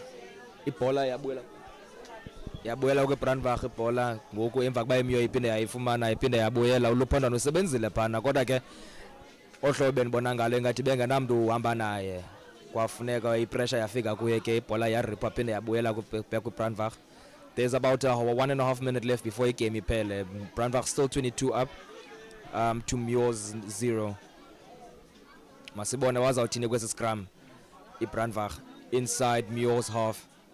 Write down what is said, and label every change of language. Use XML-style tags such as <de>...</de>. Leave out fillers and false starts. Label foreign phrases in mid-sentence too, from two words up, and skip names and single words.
<xh>Ibhola yabuyela kweBrandwag ibhola ngoku emva kuba iMuir iphinde yayifumana iphinde yabuyela uLuphondwana usebenzile phana kodwa ke ohlobo benibona ngalo engathi bengenamntu uhamba naye kwafuneka ipressure yafika kuye ke ibhola yaripha iphinde yabuyela kweBrandwag.</xh> <en>There's about a 1.5 minute left before</en> <xh>game iphele.</xh> <en>Brandwag still 22 up to Muir's 0.</en> <xh>Masibone wazawuthini kwesi scrum.</xh> <en>Brandwag inside Muir's half.</en>